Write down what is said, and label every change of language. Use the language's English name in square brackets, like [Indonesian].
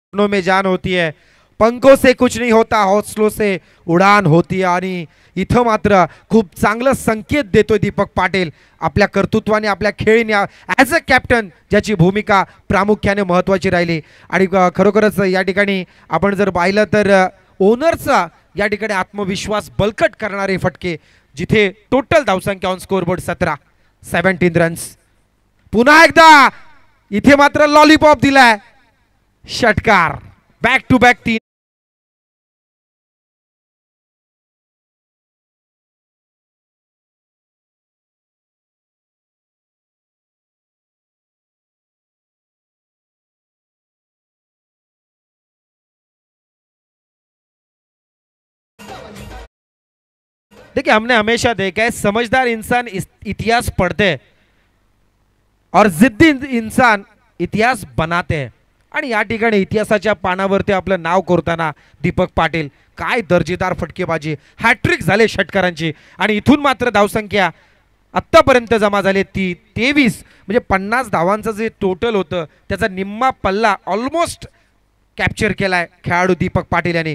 [Hindi] में जान होती है, पंखों से कुछ नहीं होता, हौसलों से उडान होती है. [Marathi] आणि इथं मात्र खूप चांगलं संकेत देतोय दीपक पाटील आपल्या कर्तृत्वाने, आपल्या खेळीने, [English] as a captain [Marathi] ज्याची भूमिका प्रामुख्याने महत्त्वाची राहिली. आणि खरोखरच या ठिकाणी आपण जर पाहिलं तर ओनरचा या ठिकाणी आत्मविश्वास बलकट करणारे फटके, जिथे टोटल धावसंख्या ऑन स्कोरबोर्ड 17 रन्स. पुन्हा एकदा इथे मात्र लॉलीपॉप दिलाय. षटकार. Back to back 3. [Hindi] देखिए, हमने हमेशा देखा है समझदार इंसान इतिहास पढ़ते हैं और जिद्दी इंसान इतिहास बनाते हैं. [Marathi] आणि या ठिकाणी इतिहासाच्या पानावरती आपलं नाव कोरताना दीपक पाटील, काय दर्जेदार फटकेबाजी. हॅट्रिक झाले षटकारांची. आणि इथून मात्र धावसंख्या आत्तापर्यंत जमा झाली ती 23, म्हणजे 50 धावांचं जे टोटल होतं त्याचा निम्मा पल्ला ऑलमोस्ट कॅप्चर केलाय खेळाडू दीपक पाटील यांनी.